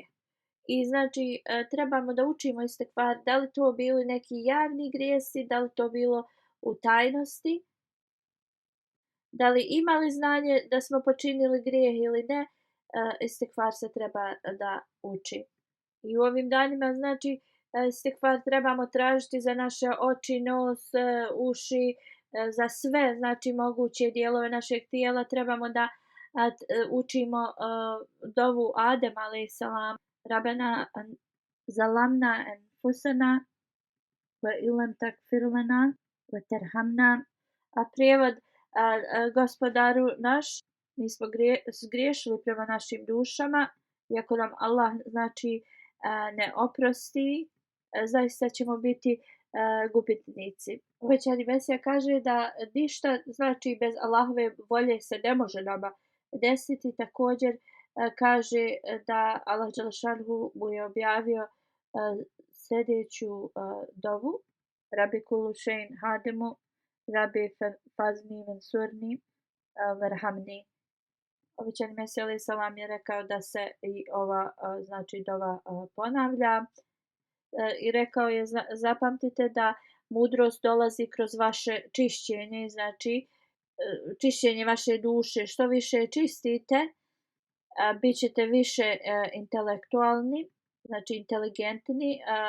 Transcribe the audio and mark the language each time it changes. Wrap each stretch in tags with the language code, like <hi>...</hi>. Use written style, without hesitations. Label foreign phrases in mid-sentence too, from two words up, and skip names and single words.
<bs>I znači trebamo da učimo istikvar, da li to bili neki javni grijesi, da li to bilo u tajnosti, da li imali znanje da smo počinili grijeh ili ne, istikvar se treba da uči. I u ovim danima znači istikvar trebamo tražiti za naše oči, nos, uši, za sve znači moguće dijelove našeg tijela. Trebamo da učimo dovu Adem</bs> <ar>عليه السلام. ربنا ظلمنا أنفسنا وإن لم تغفر لنا وترحمنا.</ar> <bs>A prijevod gospodaru naš, mi smo zgriješili prema našim dušama, iako nam Allah znači ne oprosti, zaista ćemo biti gubitnici. Obećani Mesija kaže da ništa znači bez Allahove volje se ne može nama desiti. Također kaže da Allah dželešanuhu mu je objavio sljedeću dovu:</bs> <ar>رب كل شيء خادمك رب فاحفظني وانصرني وارحمني.</ar> <bs>Obećani Mesija</bs> <ar>عليه السلام</ar> <bs>je rekao da se i ova znači dova ponavlja. I rekao je, zapamtite da mudrost dolazi kroz vaše čišćenje, znači čišćenje vaše duše. Što više čistite, bit ćete više intelektualni, znači inteligentni.</bs>